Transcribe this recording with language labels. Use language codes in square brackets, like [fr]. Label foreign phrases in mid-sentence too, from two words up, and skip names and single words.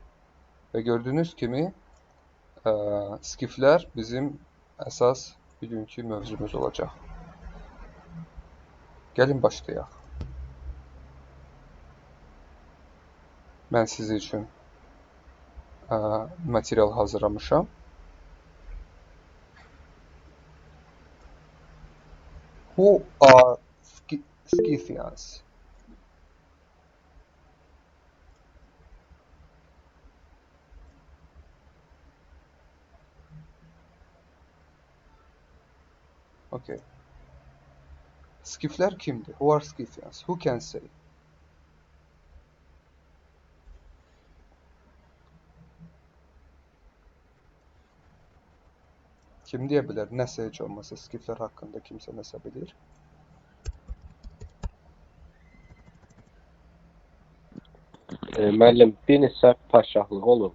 [az] Və gördüyünüz kimi skiflər bizim əsas bugünkü mövzumuz olacaq. Gəlin başlayaq. Mən sizin üçün material hazırlamışam. [en] Who are Scythians? Okay. [az] Skiflər kimdir? [en] Who are Scythians? Who can say? [az] Kim deyə bilər? Nəsə heç olmasa skiflər haqqında kimsə nəsə bilir? Müəllim, bir neçə padşahlıq olub.